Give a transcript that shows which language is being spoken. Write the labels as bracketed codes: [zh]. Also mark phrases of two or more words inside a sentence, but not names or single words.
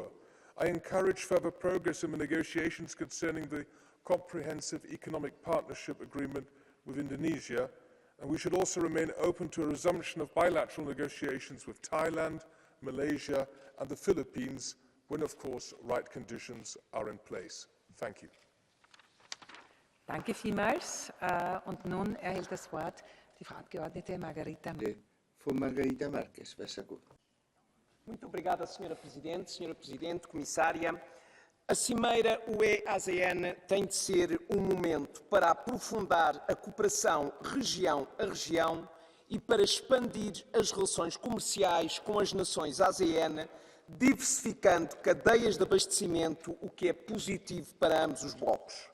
[en] I encourage further progress in the negotiations concerning the Comprehensive Economic Partnership Agreement with Indonesia, and we should also remain open to a resumption of bilateral negotiations with Thailand, Malaysia and the Philippines when, of course, right conditions are in place. Thank you. [de] Danke vielmals. Und nun erhält das Wort die Frau Abgeordnete Margarita. [pt] Frau Margarita Marques, vai agora. Muito obrigada, Sra. Presidente. Sra. Presidente, Comissária, a Cimeira UE-ASEAN tem de ser um momento para aprofundar a cooperação região a região e para expandir as relações comerciais com as nações ASEAN, diversificando cadeias de abastecimento, o que é positivo para ambos os blocos.